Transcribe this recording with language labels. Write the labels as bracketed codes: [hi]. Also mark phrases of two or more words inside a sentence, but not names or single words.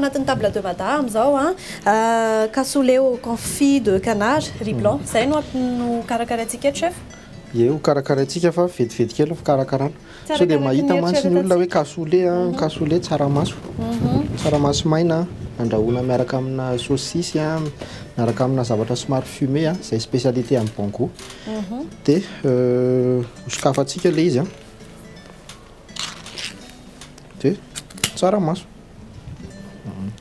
[mg] anatin'ny table de Mada amin'izao [fr] cassoulet au confit de canard riz blanc [mg] zay no karakaraintsika chef eo karakaraintsika fa vetivety kely fikarakarana so dia mahita mantsy ny olona hoe cassoulet tsaramaso maina andrahoana miaraka amina saucisse miaraka amina zavatra somary fumé zay spécialité amin'ny [fr] bon goût [mg] dia hosokafantsika le izy dia tsaramaso